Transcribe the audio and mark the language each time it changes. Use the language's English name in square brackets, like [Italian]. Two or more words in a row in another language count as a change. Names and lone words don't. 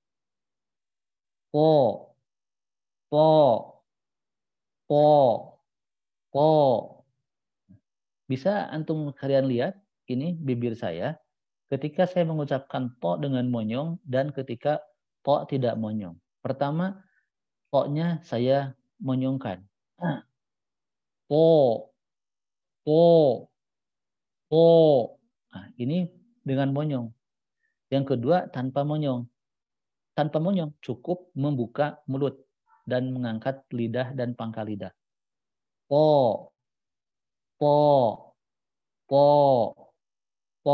[Indonesian] Po, po, po, po. Bisa antum kalian lihat, ini bibir saya. Ketika saya mengucapkan po dengan monyong dan ketika po tidak monyong. Pertama, po-nya saya monyongkan. Po, po, po. Nah, ini dengan monyong. Yang kedua, tanpa monyong. Tanpa monyong, cukup membuka mulut dan mengangkat lidah dan pangkal lidah. Po, po, po, po.